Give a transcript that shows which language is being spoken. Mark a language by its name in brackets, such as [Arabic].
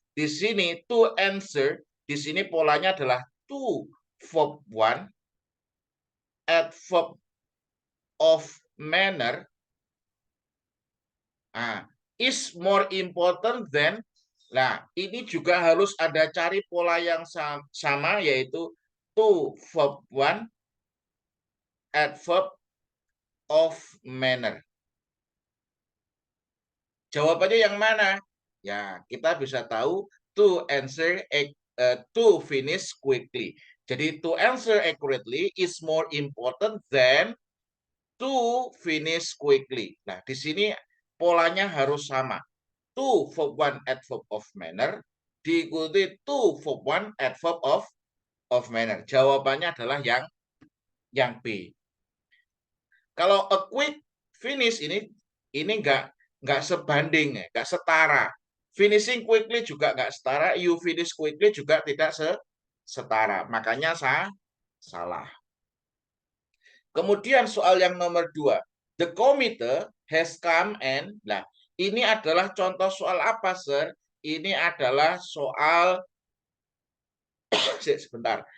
[Indonesian] Di sini [English] to answer, [Indonesian] di sini polanya adalah [English] to verb one, adverb of manner, is more important than. [Indonesian] Nah, ini juga harus ada cari pola yang sama, yaitu [English] to verb one, adverb of manner. [Indonesian] Jawabannya yang mana? Ya, kita bisa tahu [English] to answer, to finish quickly. Jadi to answer accurately is more important than to finish quickly. [Indonesian] Nah, di sini polanya harus sama. [English] To verb one adverb of manner [Indonesian] diikuti [English] to verb one adverb of manner. [Indonesian] Jawabannya adalah yang B. Kalau [English] a quick finish [Indonesian] ini nggak sebanding, nggak setara. [English] Finishing quickly [Indonesian] juga nggak setara, [English] you finish quickly [Indonesian] juga tidak setara. Makanya salah. Kemudian soal yang nomor 2. [English] The committee has come and. [Indonesian] Nah, ini adalah contoh soal apa, Sir? Ini adalah soal sebentar.